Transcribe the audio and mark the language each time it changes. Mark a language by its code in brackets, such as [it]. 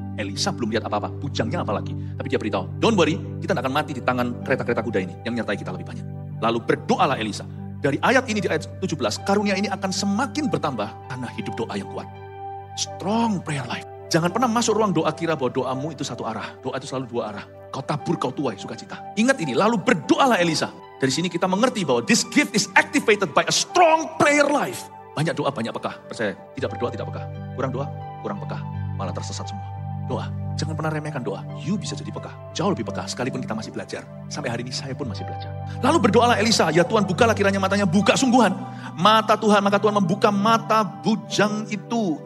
[id] Elisa belum lihat apa-apa, bujangnya apa lagi. Tapi dia beritahu, [en] don't worry, [id] kita tidak akan mati di tangan kereta-kereta kuda ini. Yang menyertai kita lebih banyak. Lalu berdoalah Elisa. Dari ayat ini di ayat 17, karunia ini akan semakin bertambah karena hidup doa yang kuat. [en] Strong prayer life. [id] Jangan pernah masuk ruang doa kira bahwa doamu itu satu arah. Doa itu selalu dua arah. Kau tabur, kau tuai, sukacita. Ingat ini, lalu berdoalah Elisa. Dari sini kita mengerti bahwa [en] this gift is activated by a strong prayer life. [id] Banyak doa, banyak pekah. Percaya, tidak berdoa, tidak pekah. Kurang doa, kurang pekah. Malah tersesat semua. Doa, jangan pernah remehkan doa. You bisa jadi pekah, jauh lebih pekah. Sekalipun kita masih belajar. Sampai hari ini saya pun masih belajar. Lalu berdoalah Elisa, ya Tuhan bukalah kiranya matanya, buka sungguhan. Mata Tuhan, maka Tuhan membuka mata bujang itu.